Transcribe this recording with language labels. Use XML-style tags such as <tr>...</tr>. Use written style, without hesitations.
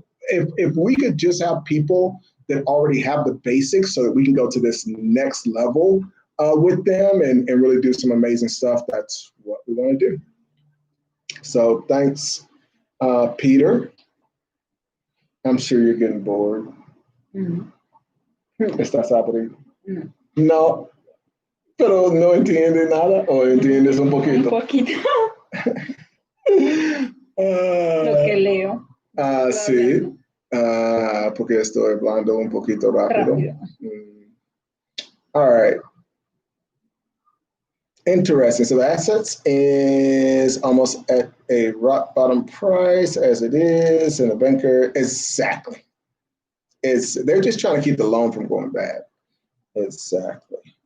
<en>If we could just have people that already have the basics so that we can go to this next level with them and really do some amazing stuff. That's what we want to do. So thanks, Peter. I'm sure you're getting bored.</en> <es>¿Estás aburrido? No, pero no entiende nada o entiendes un poquito. Un poquito. Lo que leo. Sí, porque estoy hablando un poquito rápido.</es> <en>All right. Interesting. So the assets is almost at a rock bottom price as it is, and the banker, exactly. They're just trying to keep the loan from going bad. Exactly.</en>